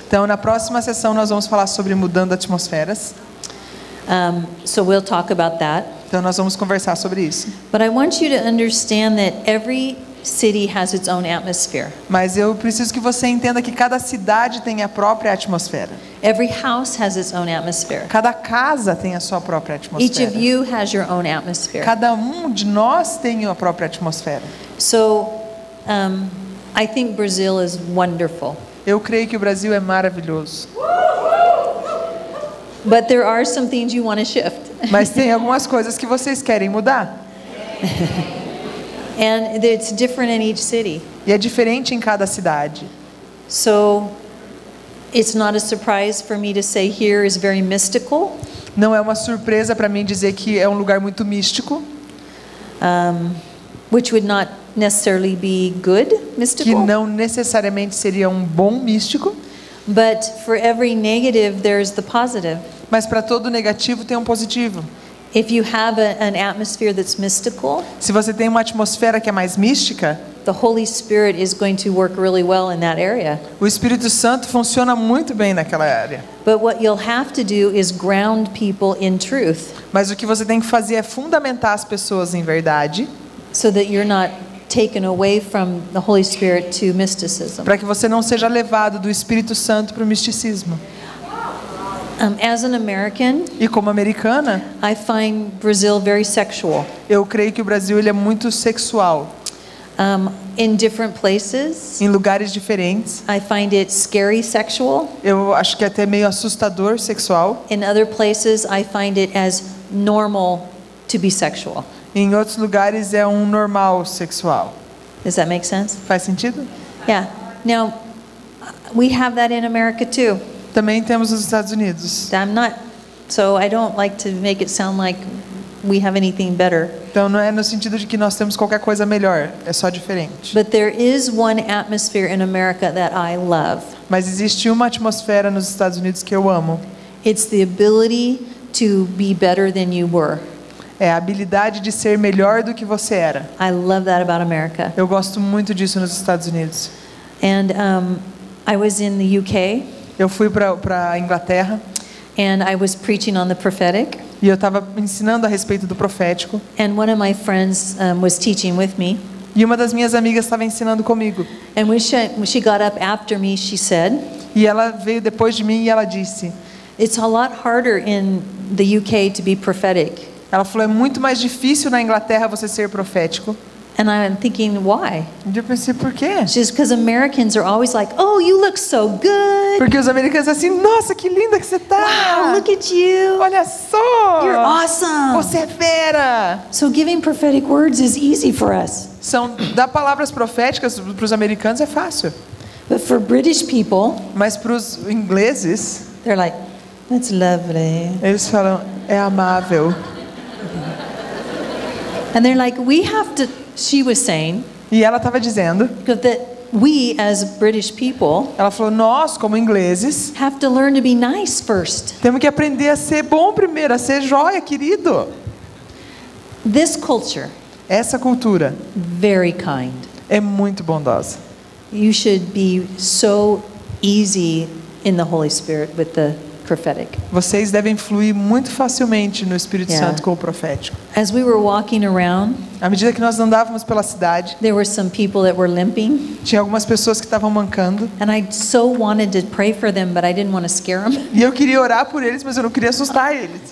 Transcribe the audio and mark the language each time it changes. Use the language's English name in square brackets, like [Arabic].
[Portuguese] Então, na próxima sessão nós vamos falar sobre mudando atmosferas. [English] So we'll talk about that. [Portuguese] Então, nós vamos conversar sobre isso. [English] But I want you to understand that every city has its own atmosphere. [Portuguese] Mas eu preciso que você entenda que cada cidade tem a própria atmosfera. [English] Every house has its own atmosphere. [Portuguese] Cada casa tem a sua própria [English] Each [Portuguese] atmosfera. [English] of you has your own atmosphere. [Portuguese] Cada de nós tem a própria atmosfera. [English] So, I think Brazil is wonderful. [Portuguese] Eu creio que o Brasil é maravilhoso. [English] But there are some things you want to shift. [Portuguese] Mas tem algumas coisas que vocês querem mudar. [English] And it's different in each city. [Portuguese] E é diferente em cada cidade. [English] So, it's not a surprise for me to say here is very mystical. [Portuguese] Não é uma surpresa para mim dizer que é um lugar muito místico, [English] Which would not necessarily be good, [Portuguese] que [English] mystical. [Portuguese] não necessariamente seria um bom místico, [English] But for every negative, there's the positive. [Portuguese] mas para todo negativo tem um positivo. [English] If you have an atmosphere that's mystical, [Portuguese] Se você tem uma atmosfera que é mais mística, [English] the Holy Spirit is going to work really well in that area. [Portuguese] o Espírito Santo funciona muito bem naquela área. [English] But what you'll have to do is ground people in truth [Portuguese] Mas o que você tem que fazer é fundamentar as pessoas em verdade, [English] so that you're not taken away from the Holy Spirit to mysticism. [Portuguese] para que você não seja levado do Espírito Santo para o misticismo. [English] As an American, [Portuguese] E como americana, [English] I find Brazil very sexual. [Portuguese] eu creio que o Brasil ele é muito sexual. [English] In different places, [Portuguese] Em lugares diferentes, [English] I find it scary sexual. [Portuguese] eu acho que é até meio assustador sexual. [English] In other places, I find it as normal to be sexual. [Portuguese] Em outros lugares é um normal sexual. [English] Does that make sense? [Portuguese] Faz sentido? [English] Yeah. Now, we have that in America too. [Portuguese] Também temos nos Estados Unidos. [English] I'm not, so I don't like to make it sound like we have anything better. [Portuguese] Então não é no sentido de que nós temos qualquer coisa melhor, é só diferente. [English] But there is one atmosphere in America that I love. [Portuguese] Mas existe uma atmosfera nos Estados Unidos que eu amo. [English] It's the ability to be better than you were. [Portuguese] É a habilidade de ser melhor do que você era. [English] I love that about America. [Portuguese] Eu gosto muito disso nos Estados Unidos. [English] And I was in the UK, [Portuguese] Eu fui para a Inglaterra [English] and I was preaching on the prophetic. [Portuguese] e eu estava ensinando a respeito do profético. [English] And one of my friends was teaching with me. [Portuguese] E uma das minhas amigas estava ensinando comigo. [English] And when she got up after me, she said, [Portuguese] E ela veio depois de mim e ela disse, [English] it's a lot harder in the UK to be prophetic. [Portuguese] ela falou, é muito mais difícil na Inglaterra você ser profético. [English] And I'm thinking, why? [Portuguese] E eu pensei, por quê? [English] She says, because Americans are always like, oh, you look so good. [Portuguese] Porque os americanos assim, nossa, que linda que você tá! [English] Wow, look at you. [Portuguese] Olha só! [English] You're awesome. [Portuguese] Você é fera! [English] So giving prophetic words is easy for us. [Portuguese] Dar palavras proféticas para os americanos é fácil. [English] But for British people, [Portuguese] Mas para os ingleses, [English] they're like, that's lovely. [Portuguese] eles falam, é amável. [English] And they're like, we have to, she was saying, [Portuguese] E ela estava dizendo, [English] that we as British people [Portuguese] ela falou, nós como ingleses, [English] have to learn to be nice first. [Portuguese] temos que aprender a ser bom primeiro, a ser joia, querido. [English] This culture, [Portuguese] Essa cultura [English] very kind. [Portuguese] é muito bondosa. [English] You should be so easy in the Holy Spirit with the prophetic. [Portuguese] Vocês devem fluir muito facilmente no Espírito [English] Yeah. [Portuguese] Santo com o profético. [English] As we were walking around, [Portuguese] À medida que nós andávamos pela cidade, [English] there were some people that were limping, [Portuguese] tinha algumas pessoas que estavam mancando. [English] and I so wanted to pray for them, but I didn't want to scare them [Portuguese] E eu queria orar por eles, mas eu não queria assustar eles.